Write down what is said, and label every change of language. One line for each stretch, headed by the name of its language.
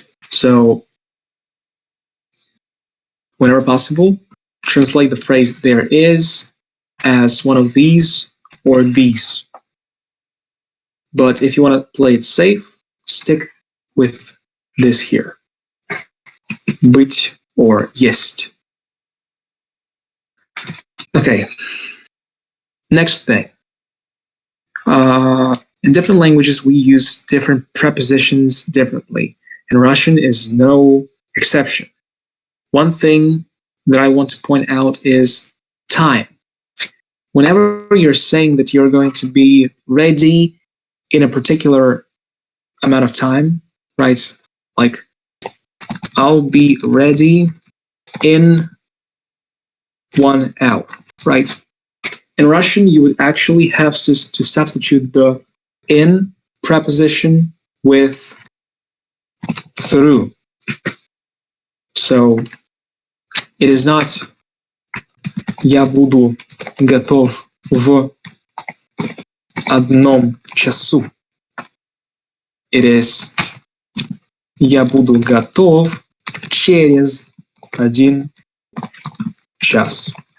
English: So, whenever possible, translate the phrase there is as one of these or these. But if you want to play it safe, stick with this here.
Russian: Быть or есть.
English: Okay. Next thing. In different languages, we use different prepositions differently. And Russian is no exception. One thing that I want to point out is time. Whenever you're saying that you're going to be ready in a particular amount of time, right? Like, I'll be ready in 1 hour, right? In Russian, you would actually have to substitute the in preposition with through. So it is not
Russian: я буду готов в 1 часу.
English: It is
Russian: я буду готов через 1 час.